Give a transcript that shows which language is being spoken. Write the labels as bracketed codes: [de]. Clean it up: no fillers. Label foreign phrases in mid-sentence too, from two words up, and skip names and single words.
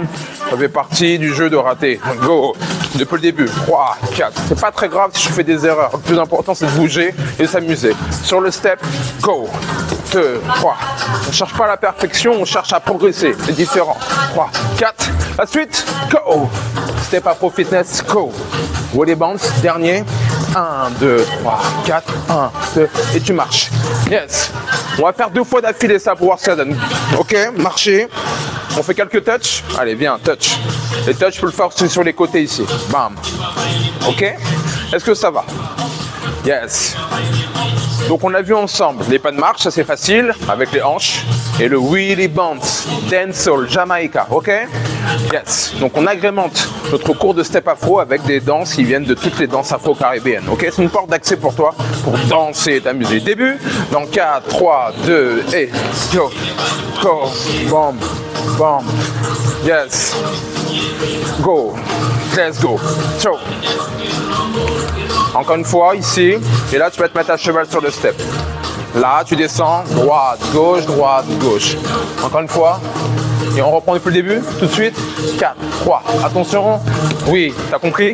[fr] Ça fait partie du jeu de rater. Go. Depuis le début. 3, 4. C'est pas très grave si je fais des erreurs. Le plus important, c'est de bouger et de s'amuser. Sur le step, go. 2, 3. On cherche pas la perfection, on cherche à progresser. C'est différent. 3, 4. La suite, go. Step Afro Fitness, go. Willy Bounce, dernier. 1, 2, 3, 4. 1, 2. Et tu marches. Yes. On va faire 2 fois d'affilée ça pour voir ce que ça donne. Ok, marcher. On fait quelques touches. Allez, viens, touch. Les touches, je peux le faire sur les côtés ici. Bam. Ok. Est-ce que ça va? Yes. Donc on a vu ensemble les pas de marche, ça c'est facile, avec les hanches. Et le Willy Bounce, Dancehall, Jamaica, ok? Yes. Donc on agrémente notre cours de step afro avec des danses qui viennent de toutes les danses afro-caribéennes, ok? C'est une porte d'accès pour toi, pour danser et t'amuser. Début, dans 4, 3, 2, et go, go, bam, bam, yes, go, [en] let's go, [fr] ciao. Encore une fois, ici, et là tu vas te mettre à cheval sur le step. Là, tu descends, droite, gauche, droite, gauche. Encore une fois, et on reprend depuis le début, tout de suite. 4, 3, attention. Oui, t'as compris?